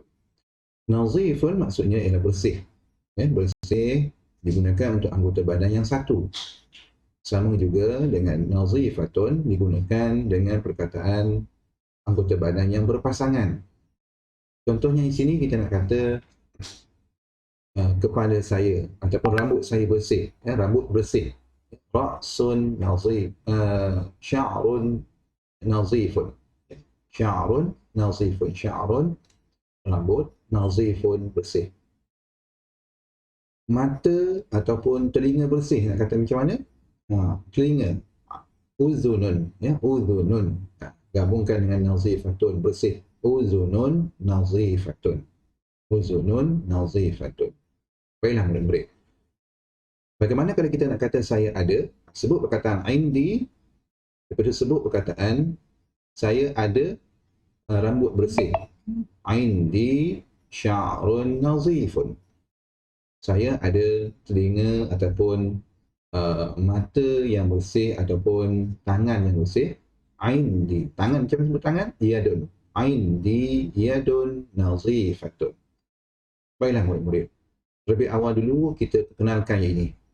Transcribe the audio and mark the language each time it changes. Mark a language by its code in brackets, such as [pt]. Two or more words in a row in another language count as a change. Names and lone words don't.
[ms] Nazifun maksudnya ialah bersih. Bersih digunakan untuk anggota badan yang satu. Sama juga dengan nazifatun digunakan dengan perkataan anggota badan yang berpasangan. Contohnya di sini kita nak kata kepala saya ataupun rambut saya bersih, rambut bersih. [ar] رأس نظيف، شعر نظيف. شعر نظيف. [ms] Sya'run, rambut, nazifun, bersih. Mata ataupun telinga bersih, nak kata macam mana? Telinga, uzunun, ya, uzunun. Gabungkan dengan nazifatun, bersih. [ar] أذن نظيفة. أذن نظيفة. [ms] Baiklah murid-murid. Bagaimana kalau kita nak kata saya ada? Sebut perkataan indi, lepas itu sebut perkataan saya ada rambut bersih. [ar] عندي شعر نظيف. [ms] Saya ada telinga ataupun mata yang bersih ataupun tangan yang bersih. Indi, tangan, macam sebut tangan? [ar] يد. عندي يد نظيفة. [ms] Baiklah murid-murid. Lebih awal dulu kita kenalkan yang ini.